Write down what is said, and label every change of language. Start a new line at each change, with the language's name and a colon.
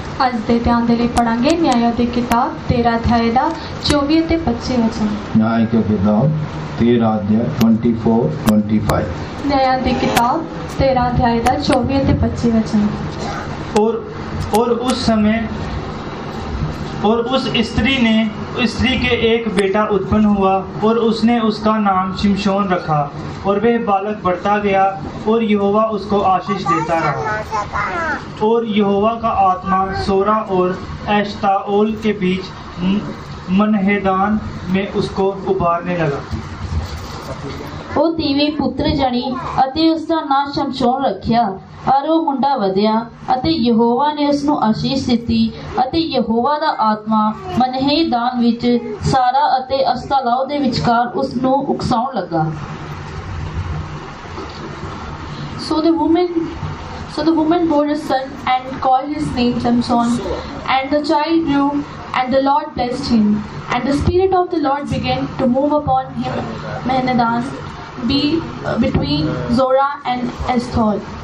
Punjabi: ਅੱਜ ਦੇ ਧਿਆਨ ਦੇ ਲਈ ਪੜਾਂਗੇ ਨਿਆਇ ਦੀ ਕਿਤਾਬ 13 ਅਧਿਆਇ ਦਾ 24 ਅਤੇ 25 ਵਚਨ।
Hindi: न्याय की किताब 13 अध्याय 24-25।
Punjabi: ਨਿਆਇ ਦੀ ਕਿਤਾਬ 13 ਅਧਿਆਇ ਦਾ 24 ਅਤੇ 25 वचन।
Hindi: और उस स्त्री के एक बेटा उत्पन्न हुआ और उसने उसका नाम शिमशोन रखा और वह बालक बढ़ता गया और यहोवा उसको आशीष देता रहा और यहोवा का आत्मा सोरा और एश्ताओल के बीच मनहेदान में उसको उभारने लगा।
Punjabi: ਉਹ ਤੀਵੀਂ ਪੁੱਤਰ ਜਣੀ ਅਤੇ ਉਸ ਦਾ ਨਾਂ ਸ਼ਮਸ਼ੋਨ ਰੱਖਿਆ ਔਰ ਉਹ ਮੁੰਡਾ ਵਧਿਆ ਅਤੇ ਯਹੋਵਾ ਨੇ ਉਸ ਨੂੰ ਆਸ਼ੀਸ਼ ਦਿੱਤੀ ਅਤੇ ਯਹੋਵਾ ਦਾ ਆਤਮਾ ਮਨਹੇਦਾਨ ਵਿੱਚ ਸਾਰਾ ਅਤੇ ਅਸਤਾਲਾਓ ਦੇ ਵਿਚਕਾਰ ਉਸ ਨੂੰ ਉਕਸਾਉਣ ਲੱਗਾ।
English: So the woman bore a son and called his name Samson, and the child grew, and the Lord blessed him, and the spirit of the Lord began to move upon him, Mehenedan, between Zorah and Eshtaol.